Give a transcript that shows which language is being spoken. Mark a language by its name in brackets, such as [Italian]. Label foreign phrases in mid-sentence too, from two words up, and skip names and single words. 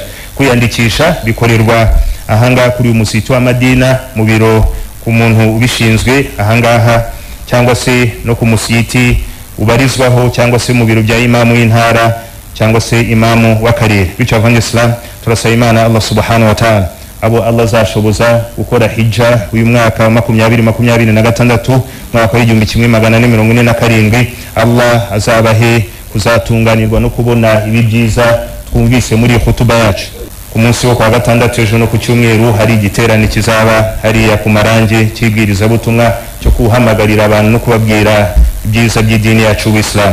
[Kinyarwanda] Kwiyandikisha bikorerwa ahangaha kuri umusiti wa Madina mu biro ku muntu ubishinzwe ahangaha, cyangwa se no ku musiti ubarizwaho, cyangwa se mu biro bya imamu y'intara, cyangwa se imamu w'akarere. Bityo abanyislam turasaba Imana [Arabic] الله سبحانه وتعالى [Kinyarwanda] abo Allah zashoboza gukora hijja uyu mwaka wa 2026 mwaka wa 1447 Allah azabahe kuzatunganirwa no kubona ibi byiza twumvise muri khutuba yacu. Ku munsi wo kwa gatandatu ejo no ku cyumweru hari igiterane kizaba hariya ku Marange kibwiriza butumwa cyo kuhamagarira abantu no kubabwira ibyiza by'idini yacu w'Islam.